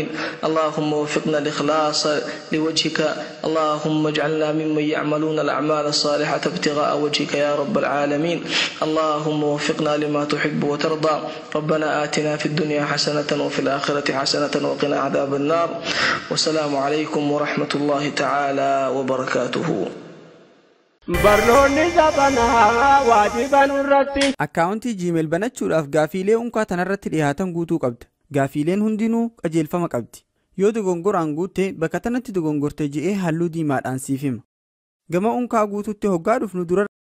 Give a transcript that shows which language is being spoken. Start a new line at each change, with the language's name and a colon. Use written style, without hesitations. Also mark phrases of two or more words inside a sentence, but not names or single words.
Arabic: اللهم وفقنا الإخلاص لوجهك، اللهم اجعلنا ممن يعملون الأعمال الصالحة ابتغاء وجهك يا رب العالمين. اللهم وفقنا لما تحب وترضى. ربنا آتنا في الدنيا حسنة وفي الآخرة حسنة وقنا عذاب النار. والسلام عليكم ورحمة الله تعالى وبركاته.
Oromo: barnoonni zabanaa waajiban irratti akkaawuntii Gmail banachuudhaaf gaafiilee unkaa tanarratti dhiyaatan guutuu qabda. Gaafiileen hundinuu qajeelfama qabdi. Yoo dogongoraan guutte bakka tanatti dogongorte je'ee halluu diimaadhaan siif hima. Gama unkaa guutuutti hoggaa dhufnu dura